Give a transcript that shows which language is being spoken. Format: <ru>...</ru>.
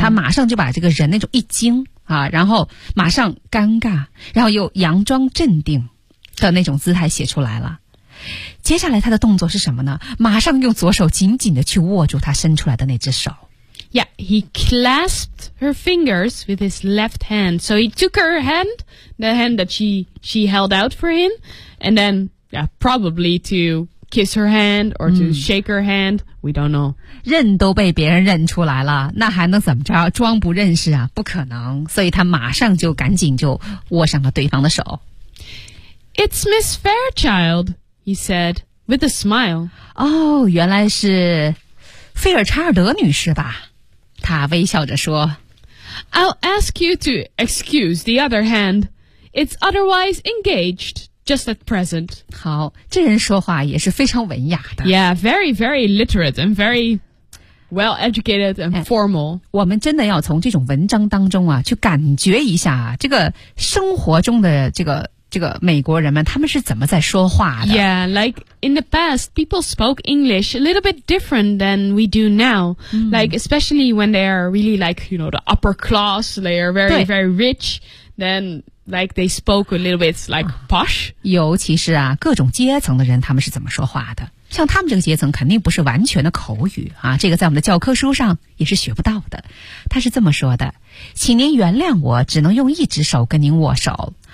<zh>他马上就把这个人那种一惊、然后马上尴尬，然后又佯装镇定的那种姿态写出来了。接下来他的动作是什么呢？马上用左手紧紧的去握住他伸出来的那只手。</zh> <en>Yeah, he clasped her fingers with his left hand. So he took her hand, the hand that she held out for him, and then yeah, probably to... kiss her hand or to shake her hand, we don't know.</en> <zh>认都被别人认出来了，那还能怎么着？装不认识啊？不可能。所以他马上就赶紧就握上了对方的手。</zh> <en>It's Miss Fairchild, he said, with a smile.</en> <zh>哦，原来是菲尔查尔德女士吧？他微笑着说。</zh> <en>I'll ask you to excuse the other hand. It's otherwise engaged. Just at present.</en> <zh>好，这人说话也是非常文雅的。</zh> <en>Yeah, very, very literate and very well-educated and formal.</en> <zh>我们真的要从这种文章当中啊，去感觉一下这个生活中的这个美国人们，他们是怎么在说话的。</zh> <en>Yeah, like in the past, people spoke English a little bit different than we do now. Like, especially when they are really like, you know, the upper class, they are very, very rich, then... Like they spoke a little bit like posh.</en> <zh>尤其是啊，各种阶层的人，他们是怎么说话的？像他们这个阶层，肯定不是完全的口语啊。这个在我们的教科书上也是学不到的。他是这么说的：“请您原谅我，只能用一只手跟您握手。</zh>